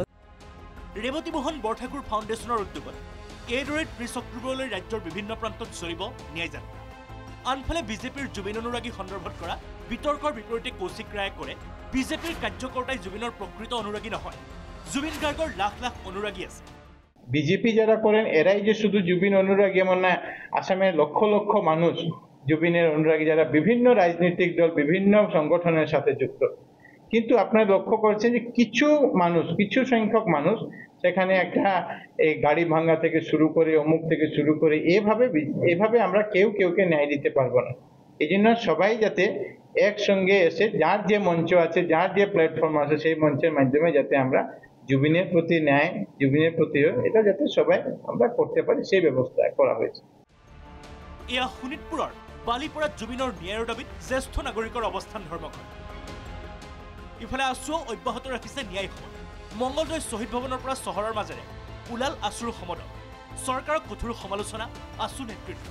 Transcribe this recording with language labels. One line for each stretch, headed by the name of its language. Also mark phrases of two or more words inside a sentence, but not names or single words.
Assamese: ৰেৱতী মোহন বৰঠাকুৰ ফাউণ্ডেশ্যনৰ উদ্যোগত এইদৰে ৩০ অক্টোবৰলৈ ৰাজ্যৰ বিভিন্ন প্ৰান্তত চলিব ন্যায় যাত্ৰা। আনফালে বিজেপিৰ জুবিন অনুৰাগী সন্দৰ্ভত কৰা বিতৰ্কৰ বিপৰীতে কৌশিক ৰায়ে কৰে বিজেপিৰ কাৰ্যকৰ্তাই জুবিনৰ প্ৰকৃত অনুৰাগী নহয়, জুবিন গাৰ্গৰ লাখ লাখ অনুৰাগী আছে।
Bangla: বিজেপি যারা করেন এরাই যে শুধু জুবিন অনুরাগী এমন না, আসামের লক্ষ লক্ষ মানুষ জুবিনের অনুরাগী যারা বিভিন্ন রাজনৈতিক দল বিভিন্ন সংগঠনের সাথে যুক্ত। কিন্তু আপনারা লক্ষ্য করছেন যে কিছু সংখ্যক মানুষ সেখানে একটা এই গাড়ি ভাঙা থেকে শুরু করে অমুক থেকে শুরু করে এভাবে আমরা কেউকে ন্যায় দিতে পারবো না। এই জন্য সবাই যাতে একসঙ্গে এসে যার যে মঞ্চ আছে, যার যে প্ল্যাটফর্ম আছে, সেই মঞ্চের মাধ্যমে যাতে আমরা জুবিনের প্রতি ন্যায়, জুবিনের প্রতি এটা যাতে সবাই আমরা করতে পারি সেই ব্যবস্থা করা হয়েছে।
Assamese: এয়া শোণিতপুৰৰ বালিপৰাত জুবিনৰ ন্যায়ৰ দাবীত জ্যেষ্ঠ নাগৰিকৰ অৱস্থান ধৰ্মঘট। ইফালে আছুও অব্যাহত ৰাখিছে ন্যায় সমৰ। মংগলদৈ শ্বহীদ ভৱনৰ পৰা চহৰৰ মাজেৰে ওলাল আছুৰ সমদল। চৰকাৰক কঠোৰ সমালোচনা আছু নেতৃত্ব।